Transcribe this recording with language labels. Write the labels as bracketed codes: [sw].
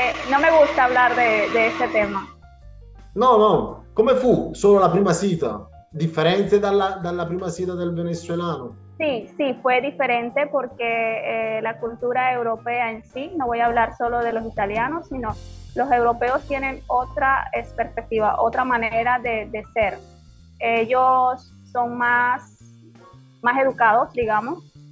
[es] No me gusta hablar de este tema. [it] No, come fu? Solo la prima cita? Differente dalla prima cita del venezuelano? [es] Sí, fue diferente porque la cultura europea en sí, no voy a hablar solo de los italianos, sino los europeos tienen otra perspectiva, otra manera de ser. Ellos son más educados, digamos.